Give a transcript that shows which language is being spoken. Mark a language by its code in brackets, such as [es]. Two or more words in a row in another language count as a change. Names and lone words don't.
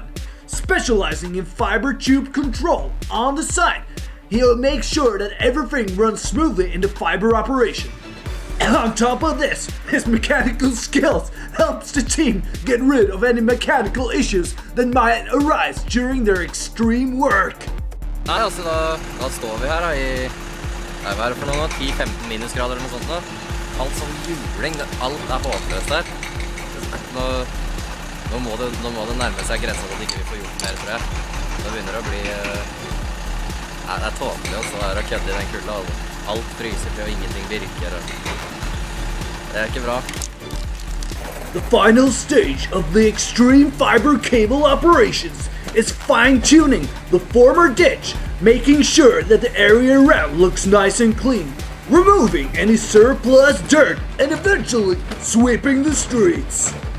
[en] Specializing in fiber tube control on the site, he'll make sure that everything runs smoothly in the fiber operation. And on top of this, his mechanical skills helps the team get rid of any mechanical issues that might arise during their extreme work. [no] Nei, altså da står vi her da, hva er det for noe, 10-15 minusgrader eller noe sånt da. Alt som juling, alt er håpløst der. Nå må det nærme seg grensen at ikke vi får gjort mer, tror jeg. Det begynner å bli... Nei, det er tåpelig også der å kødde i den kulda. Alt fryser til og ingenting virker. Det er ikke bra. [en] The final stage of the extreme fiber cable operations is fine-tuning the former ditch, making sure that the area around looks nice and clean, removing any surplus dirt, and eventually sweeping the streets.